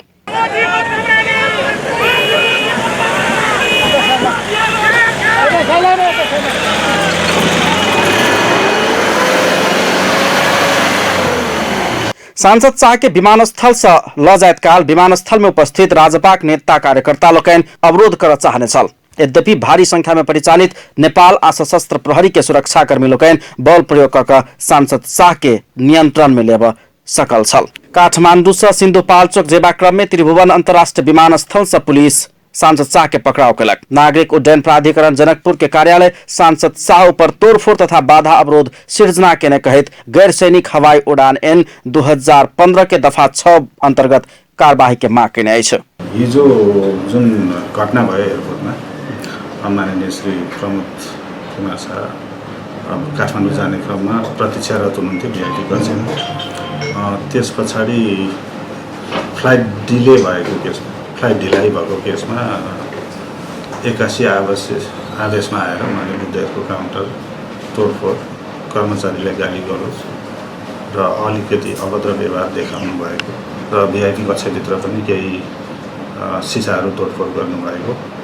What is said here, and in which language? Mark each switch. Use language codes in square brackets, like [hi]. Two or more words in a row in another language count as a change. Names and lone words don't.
[mai] सांसद शाह के विमानस्थल से ल जायत काल विमानस्थल में उपस्थित राजपा नेता कार्यकर्ता लोकन अवरोध कर चाहने छल। यद्यपि भारी संख्या में परिचालित नेपाल आ सशस्त्र प्रहरी के सुरक्षाकर्मी लोकन बल प्रयोग कर सांसद शाह के नियंत्रण में लेब सकल छल। काठमांडू से सिन्धुपाल्चोक जेबा क्रम में त्रिभुवन अंतर्राष्ट्रीय विमानस्थल से पुलिस सांसद शाह के पकड़ाव कलक। नागरिक उड्डयन प्राधिकरण जनकपुर के कार्यालय सांसद शाह पर तोड़फोड़ तथा बाधा अवरोध सृजना के कहित गैर सैनिक हवाई उड़ान ऐन 2015 के दफा 6 अंतर्गत कार्यवाही के मांग कने अछि। [ne] हिजो जुन घटना भयो एयरपोर्टमा माननीय श्री प्रमोद कुमार शाह काठमाडौँ जाने क्रममा प्रतीक्षारत हुनुहुन्थ्यो भिआइपी कक्षमा। त्यस पछाडि [en] flight delay [ne] भएको केसमा फ्लाइट ढिलाइ भएको केसमा 81 आदेशमा आएर उहाँले बुद्ध एयरको काउन्टर तोडफोड कर्मचारीलाई गाली गलोच र अलिकति अभद्र व्यवहार देखाउनु भएको र भिआइपी कक्षभित्र पनि केही सिसाहरू तोडफोड गर्नुभएको।